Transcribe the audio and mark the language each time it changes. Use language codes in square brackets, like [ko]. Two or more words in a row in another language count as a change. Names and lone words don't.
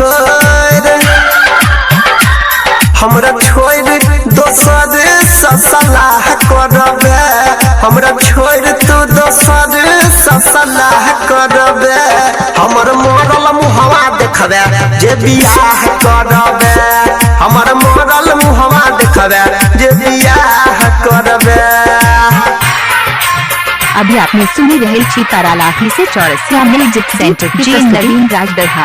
[mai] छोड़ दोसर से सलाह करबे, हमरा छोड़ तू दोसर से सलाह करबे, हमर मरल मुहवा देखबे जे बियाह करबे, हमर मरल मुहवा देखबे जे बियाह करबे। अभी आपने सुनी रहे छी तारालाही से चौरसिया [en] music centre [mai] की नवीन राजदरहा।